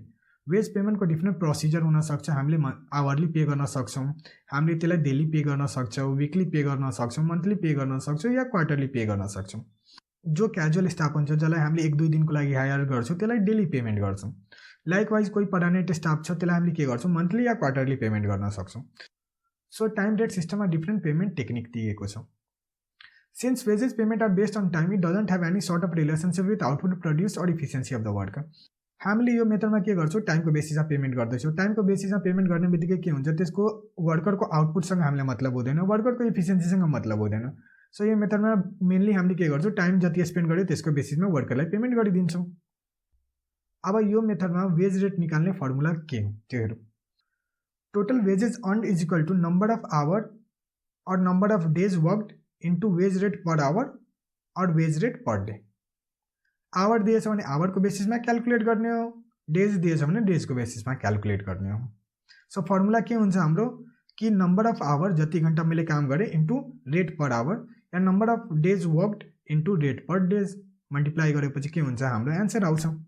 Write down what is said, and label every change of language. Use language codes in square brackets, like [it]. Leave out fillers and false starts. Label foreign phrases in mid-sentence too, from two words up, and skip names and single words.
[ne] वेज पेमेन्टको [en] different procedure [ne] हुनसक्छ। हामीले [en] hourly pay [ne] गर्न सक्छौँ, हामीले त्यसलाई [en] daily pay [ne] गर्न सक्छौँ, [en] weekly pay [ne] गर्न सक्छौँ, [en] monthly pay [ne] गर्न सक्छौँ या [en] quarterly pay [ne] गर्न सक्छौँ। जो [en] casual staff [ne] हुन्छ जसलाई हामीले 1-2 दिनको लागि हायर गर्छौँ त्यसलाई [en] daily payment [ne] गर्छौँ। लाइकवाइज कोही [en] permanent staff [ne] छ त्यसलाई हामीले के गर्छौँ, मन्थली या [en] quarterly payment [ne] गर्न सक्छौँ। [en] so time rate [ne] सिस्टममा [en] different payment technique [ne] दिएको छ। [en] since wages payment are based on time, it doesn't have any sort of relationship with output produce or efficiency of the worker. [ne] हामीले यो मेथडमा के गर्छौँ, टाइमको बेसिसमा पेमेन्ट गर्दैछौँ। टाइमको बेसिसमा पेमेन्ट गर्ने बित्तिकै के हुन्छ, त्यसको वर्करको आउटपुटसँग हामीलाई मतलब हुँदैन, वर्करको इफिसियन्सीसँग मतलब हुँदैन। सो यो मेथडमा मेनली हामीले के गर्छौँ, टाइम जति स्पेन्ड गर्यो त्यसको बेसिसमा वर्करलाई पेमेन्ट गरिदिन्छौँ। अब यो मेथडमा [en] wage rate [ne] निकाल्ने फर्मुला के हो त्यो हेरौँ। [en] total wages earned is equal to number of hour or number of days worked into wage rate per hour or wage rate per day. [ne] आवर दिएछ भने आवरको बेसिसमा क्याल्कुलेट गर्ने हो, डेज दिएछ भने डेजको बेसिसमा क्याल्कुलेट गर्ने हो। [en] so formula [ne] के हुन्छ हाम्रो कि [en] number of hour [ne] जति घन्टा मैले काम गरेँ [en] into rate per hour [ne] या [en] number of days worked into rate per days multiply [ne] गरेपछि के हुन्छ, हाम्रो एन्सर आउँछ।